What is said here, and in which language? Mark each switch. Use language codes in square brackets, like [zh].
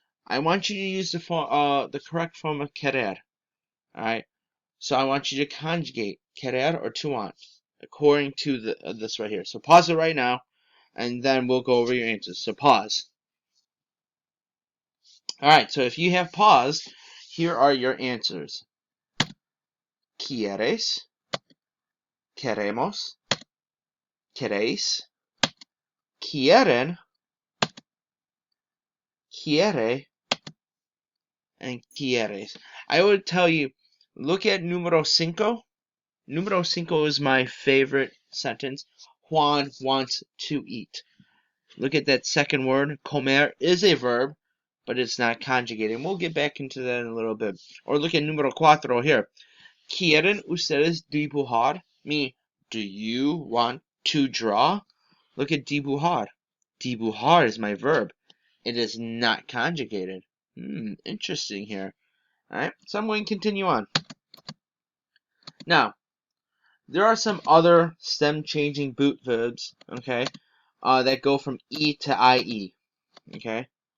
[en] I want you to use the correct form of querer. Alright? So I want you to conjugate querer or to want according to this right here. So pause it right now, and then we'll go over your answers. So pause. Alright, so if you have paused, here are your answers. [es] Quieres, queremos, queréis, quieren, quiere, and quieres. [en] I would tell you, look at [es] número cinco. [en] Número cinco is my favorite sentence. Juan wants to eat. Look at that second word. Comer is a verb, but it's not conjugated. And we'll get back into that in a little bit. Or look at [es] número cuatro [en] here. [es] ¿Quieren ustedes dibujar? [en] Meaning, do you want to draw? Look at dibujar. Dibujar is my verb. It is not conjugated. Interesting here. Alright, so I'm going to continue on. Now, there are some other stem changing boot verbs, okay, that go from E to IE, okay.